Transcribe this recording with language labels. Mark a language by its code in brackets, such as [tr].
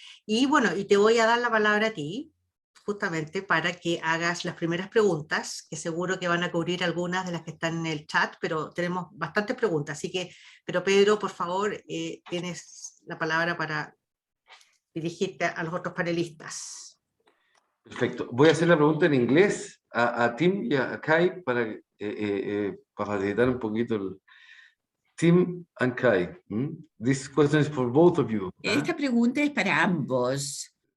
[es] Y bueno, y te voy a dar la palabra a ti, justamente para que hagas las primeras preguntas, que seguro que van a cubrir algunas de las que están en el chat, pero tenemos bastantes preguntas, así que, pero Pedro, por favor, tienes la palabra para dirigirte a los otros panelistas. Perfecto. Voy a hacer la pregunta en inglés a Tim y a Kai para facilitar un poquito el... [en] Tim and Kai, this question is for both of you. [es] Esta pregunta es para ambos.